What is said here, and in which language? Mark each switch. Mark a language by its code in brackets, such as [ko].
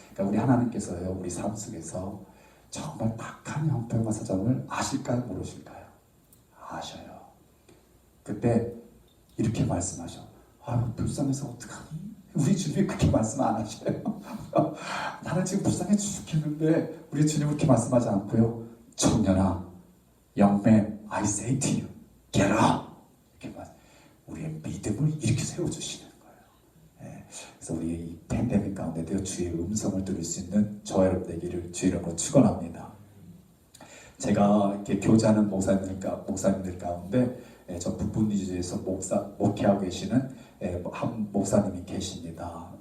[ko] 그러니까 우리 하나님께서요, 우리 삶 속에서 정말 박한 형편과 사정을 아실까요? 모르실까요? 아셔요. 그때 이렇게 말씀하셔. 불쌍해서 어떡하니? 우리 주님이 그렇게 말씀 안 하셔요. 나는 지금 불쌍해 죽겠는데 우리 주님은 그렇게 말씀하지 않고요. 청년아, [en] young man, I say to you, get up. [ko] 이렇게 우리의 믿음을 이렇게 세워주시는 거예요. 예, 그래서 우리의 이 팬데믹 가운데도 주의 음성을 들을 수 있는 저 여러분 되기를 주의 이름으로 축원합니다. 제가 이렇게 교제하는 목사님들 가운데 저 북부니주에서 목회하고 계시는 한 목사님이 계십니다.